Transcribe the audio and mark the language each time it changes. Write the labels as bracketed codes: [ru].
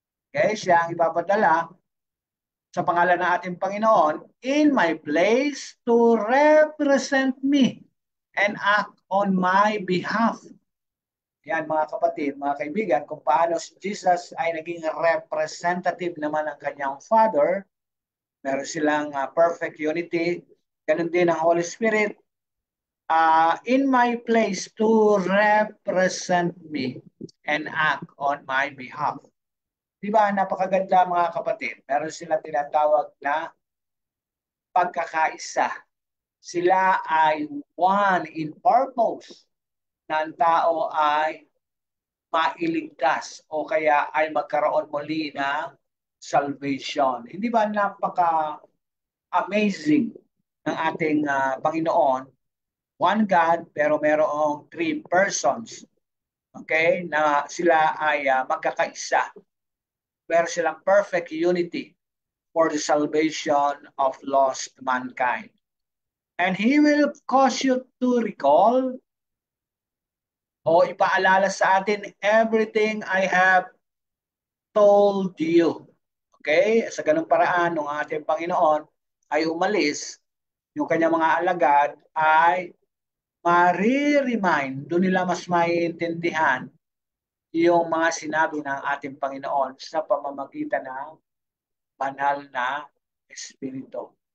[tl] Okay, siya ang ipapadala sa pangalan ng ating Panginoon [en] in my place to represent me and act on my behalf. [tl] Yan mga kapatid, mga kaibigan, kung paano si Jesus ay naging representative naman ng kanyang Father. Meron silang [en] perfect unity. [tl] Ganun din ang [en] Holy Spirit in my place to represent me and act on my behalf. [tl] Diba, napakaganda mga kapatid. Meron silang tinatawag na pagkakaisa. Sila ay [en] one in purpose [tl] na ang tao ay mailigtas o kaya ay magkaroon muli ng salvation. Hindi ba napaka-amazing ng ating Panginoon [en] one God [tl] pero merong [en] three persons. Okay? [tl] Na sila ay magkakaisa. Meron silang [en] perfect unity for the salvation of lost mankind. And He will cause you to recall [tl] o ipaalala sa atin [en] everything I have told you. Okay? [tl] Sa ganung paraan, ng ating Panginoon ay umalis, yung kanyang mga alagad ay mari-remind, doon nila mas maiintindihan yung mga sinabi ng ating Panginoon sa pamamagitan ng banal na Espiritu.